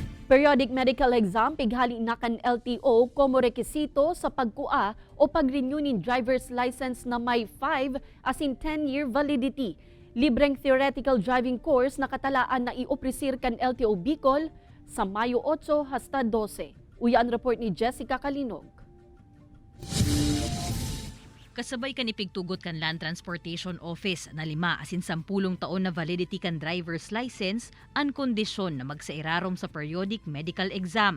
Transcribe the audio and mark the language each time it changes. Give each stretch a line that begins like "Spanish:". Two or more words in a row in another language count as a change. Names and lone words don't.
English: Periodic medical exam
Bikol: pighali na kan LTO como rekisito sa pagkua o pag-renew nin
English: driver's license
Bikol: na may 5 as in
English: 10-year validity.
Bikol: Libreng
English: theoretical driving course
Bikol: na katalaan na iopresir kan LTO Bicol sa Mayo 8 hasta 12. Uya ang report ni Jessica Kalinog. Kasabay kan ipigtugot kan Land Transportation Office na 5 asin 10 taon na validity kan
English: driver's license
Bikol: ang kondisyon na magsairarom sa
English: periodic medical exam.